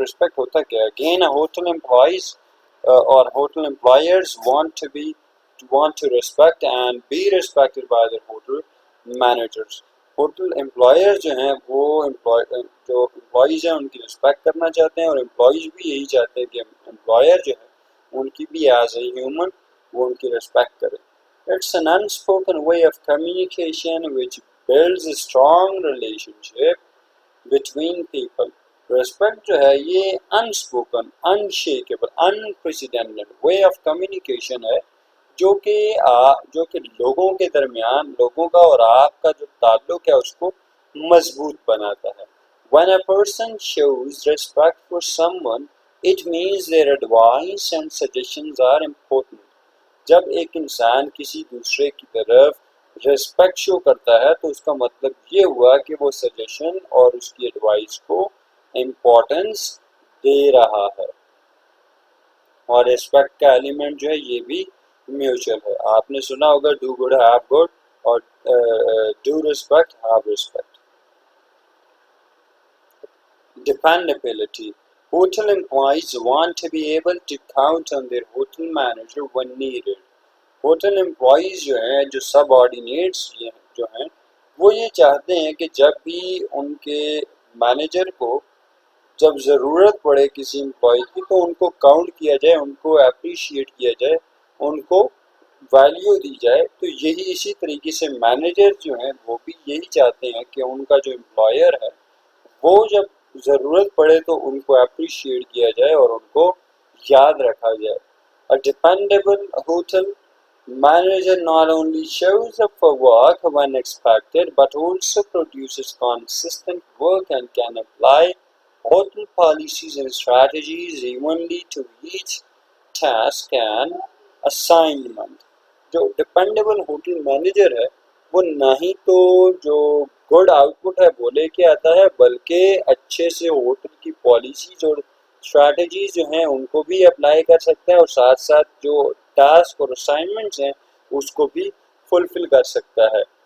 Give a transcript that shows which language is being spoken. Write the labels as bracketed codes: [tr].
[ur] Respect ہوتا کیا ہے؟ اگین ہوٹل امپلائیز اور hotel employers [en] want to respect and be respected by their hotel managers. [ur] Hotel employer جو ہیں وہ جو امپلائیز ہیں ان کی رسپیکٹ کرنا چاہتے ہیں اور امپلائیز بھی یہی چاہتے ہیں کہ امپلائر جو ہے ان کی بھی ایز اے ہیومن وہ ان کی رسپیکٹ کرے. [en] It's an unspoken way of communication which builds a strong relationship between people. [ur] Respect جو ہے یہ unspoken, انشیکیبل، unprecedented way of communication ہے جو کہ لوگوں کے درمیان، لوگوں کا اور آپ کا جو تعلق ہے اس کو مضبوط بناتا ہے. [en] When a person shows respect for someone, it means their advice and suggestions are important. [ur] جب ایک انسان کسی دوسرے کی طرف ریسپیکٹ شو کرتا ہے تو اس کا مطلب یہ ہوا کہ وہ سجیشن اور اس کی ایڈوائس کو امپورٹنس دے رہا ہے. اور ریسپیکٹ کا ایلیمنٹ جو ہے یہ بھی میوچل ہے. آپ نے سنا ہوگا ڈو گڈ ہیو گڈ اور do respect have respect. [en] Dependability. Hotel employees want to be able to count on their hotel manager when needed. [ur] Hotel employees جو ہیں جو سب آرڈینیٹس جو ہیں وہ یہ چاہتے ہیں کہ جب بھی ان کے مینیجر کو جب ضرورت پڑے کسی امپلائی کی تو ان کو کاؤنٹ کیا جائے, ان کو اپریشیٹ کیا جائے, ان کو ویلیو دی جائے. تو یہی اسی طریقے سے مینیجر جو ہیں وہ بھی یہی چاہتے ہیں کہ ان کا جو امپلائر ہے وہ جب ضرورت پڑے تو ان کو اپریشیٹ کیا جائے اور ان کو یاد رکھا جائے. [en] A dependable hotel manager not only shows up for work when expected but also produces consistent work and can apply hotel policies and strategies evenly to each task and assignment. [ur] جو dependable hotel manager ہے وہ نہ ہی تو جو good out put ہے وہ لے کے آتا ہے بلکہ اچھے سے ہوٹل کی پالیسیز اور اسٹریٹجیز جو ہیں ان کو بھی اپلائی کر سکتا ہے اور ساتھ ساتھ جو ٹاسک اور اسائنمنٹس ہیں اس کو بھی فلفل کر سکتا ہے.